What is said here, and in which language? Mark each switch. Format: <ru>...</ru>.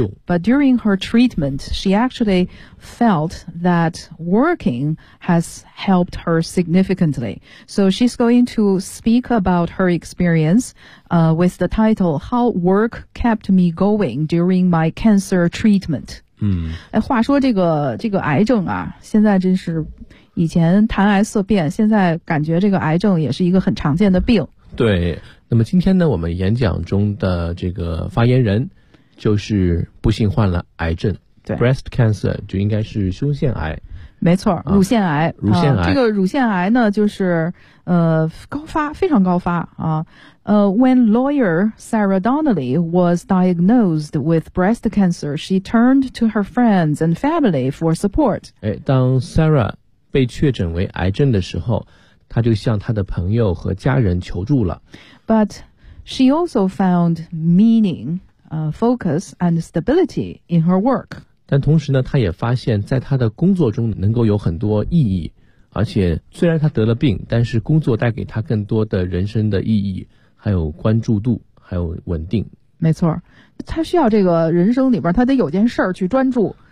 <en>But during her treatment, she actually felt that working has helped her significantly. So she's going to speak about her experience with the title, How Work Kept Me Going During My Cancer Treatment.</en> <zh>嗯，话说这个癌症啊，现在真是以前谈癌色变，现在感觉这个癌症也是一个很常见的病。对，那么今天呢，我们演讲中的这个发言人就是不幸患了癌症。对，breast cancer 就应该是胸腺癌。没错，乳腺癌。乳腺癌。这个乳腺癌呢，就是高发，非常高发啊。</zh> <en>When lawyer Sarah Donnelly was diagnosed with breast cancer, she turned to her friends and family for support.</en> <zh>哎，当 Sarah被确诊为癌症的时候，他就向他的朋友和家人求助了。</zh> <en>But she also found meaning, focus and stability in her work.</en> <zh>但同时呢，他也发现在他的工作中能够有很多意义，而且虽然他得了病，但是工作带给他更多的人生的意义，还有关注度，还有稳定。没错，他需要这个人生里边，他得有件事儿去专注。</zh>